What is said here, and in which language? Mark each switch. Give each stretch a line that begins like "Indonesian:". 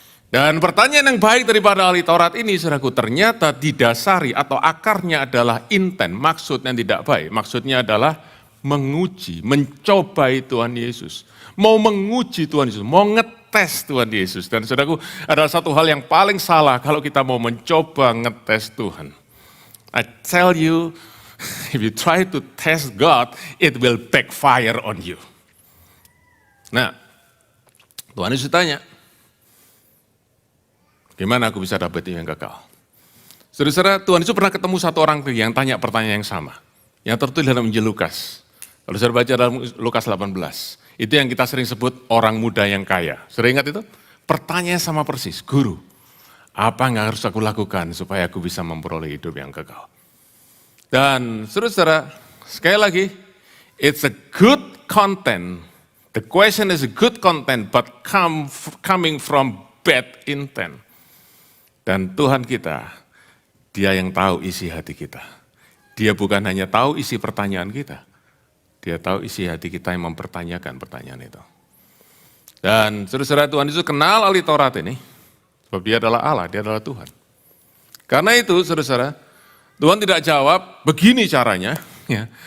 Indonesian: Dan pertanyaan yang baik daripada ahli Taurat ini, saudaraku, ternyata didasari atau akarnya adalah intent, maksud yang tidak baik. Maksudnya adalah menguji, mencobai Tuhan Yesus. Mau menguji Tuhan Yesus, mau ngetes Tuhan Yesus. Dan saudaraku, adalah satu hal yang paling salah kalau kita mau mencoba ngetes Tuhan.
English: I tell you, if you try to test God, it will backfire on you.
Indonesian: Nah, Tuhan Yesus tanya, gimana aku bisa dapat yang kekal? Saudara-saudara, Tuhan Yesus pernah ketemu satu orang yang tanya pertanyaan yang sama. Yang tertulis dalam Injil Lukas. Kalau saudara baca dalam Lukas 18, itu yang kita sering sebut orang muda yang kaya. Saudara ingat itu? Pertanyaan sama persis, Guru, Apa yang harus aku lakukan supaya aku bisa memperoleh hidup yang kekal. Dan saudara, sekali lagi,
English: it's a good content. The question is a good content, but coming from bad intent.
Indonesian: Dan Tuhan kita, Dia yang tahu isi hati kita. Dia bukan hanya tahu isi pertanyaan kita, Dia tahu isi hati kita yang mempertanyakan pertanyaan itu. Dan saudara Tuhan Yesus kenal ahli Taurat ini, sebab Dia adalah Allah, Dia adalah Tuhan. Karena itu saudara, Tuhan tidak jawab begini caranya. Ya.